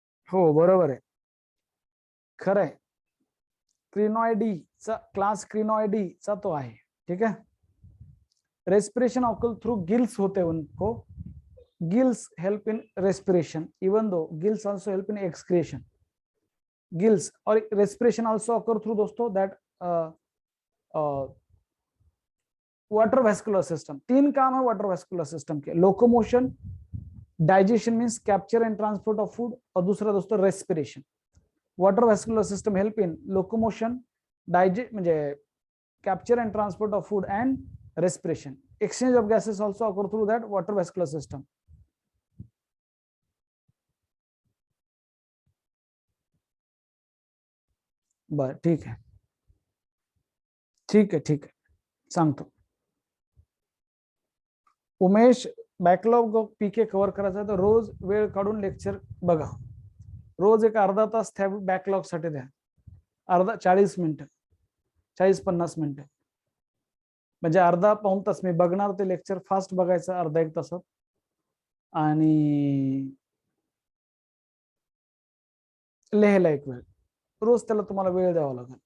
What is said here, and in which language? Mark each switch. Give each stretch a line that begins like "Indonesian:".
Marathi: हो बरोबर आहे, खरं आहे, क्रिनॉइडी चा क्लास, क्रिनॉइडी चा तो आहे।
English: ठीक है, respiration occur through gills होते उनको, gills help in respiration even though gills also help in excretion. Gills और respiration also occur through दोस्तों that water vascular system.
Hindi: तीन काम है वाटर वेस्कुलर सिस्टम के, locomotion, digestion means capture and transport of food, और दूसरा दोस्तों respiration.
English: water vascular system help in locomotion, digest
Marathi: म्हणजे
English: capture and transport of food and respiration. Exchange of gases also occur through that water vascular system.
Marathi: बर ठीक है, ठीक है, ठीक है, सांगतो। उमेश, बॅकलॉग पीके कव्हर करायचा तर रोज वेळ काढून लेक्चर बघा, रोज एक अर्धा तास त्या बॅकलॉग साठी द्या, अर्धा 40 मिनिटं, 40-50 मिनिटं, म्हणजे अर्धा पाऊण तास मी बघणार ते लेक्चर, फास्ट बघायचं अर्धा एक तासात, आणि लिहायला एक वेळ, रोज त्याला तुम्हाला वेळ द्यावा लागेल।